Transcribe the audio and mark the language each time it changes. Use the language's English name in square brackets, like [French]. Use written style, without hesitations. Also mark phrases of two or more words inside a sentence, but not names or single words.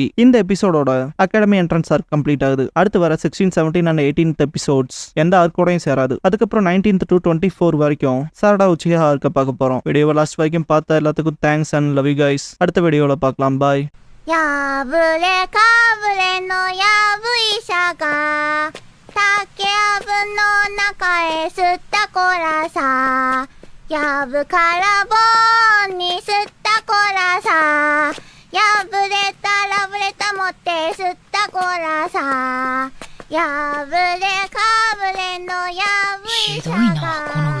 [Tamil] இந்த எபிசோடோட [English] academy entrance arc complete [Tamil] ஆகுது. அடுத்து வர 16, 17 and 18th எபிசோட்ஸ் எந்த ஆர்க்கோடையும் சேராது. அதுக்கப்புறம் 19th to 24 வரைக்கும் சாரடா உச்சியா ஆர்க்க பார்க்க போறோம். வீடியோவை லாஸ்ட் வரைக்கும் பார்த்த எல்லாத்துக்கும் [English] thanks and love you guys. [Tamil] அடுத்த வீடியோல பார்க்கலாம். பாய். [Japanese] やぶれかぶれのやぶ医者が竹やぶの中へ吸ったこらさやぶから棒に吸ったこらさやぶれたらぶれた持って吸ったこらさやぶれかぶれのやぶ医者が